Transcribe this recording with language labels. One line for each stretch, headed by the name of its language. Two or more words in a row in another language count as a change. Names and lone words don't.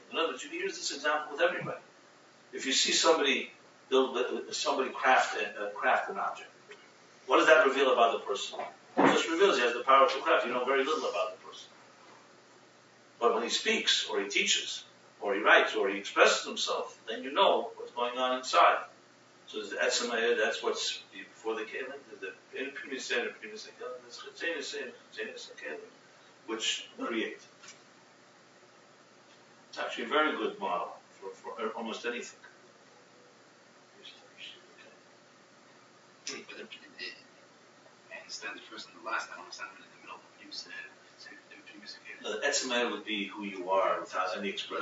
English: In other words, you can use this example with everybody. If you see somebody craft an object, what does that reveal about the person? It just reveals he has the power to craft. You know very little about the person. But when he speaks, or he teaches, or he writes, or he expresses himself, then you know what's going on inside. So there's the
Hebrew: עצם האור,
English: that's what's before the Kelim. There's the
Hebrew: פנימיות האור, פנימיות הכלים. There's חיצוניות האור, חיצוניות הכלים,
English: which create. It's actually a very good model for almost anything. Okay. But I understand the first and the last. I don't understand in the middle. You said the
Hebrew: עצם האור
English: would be who you are without any expression.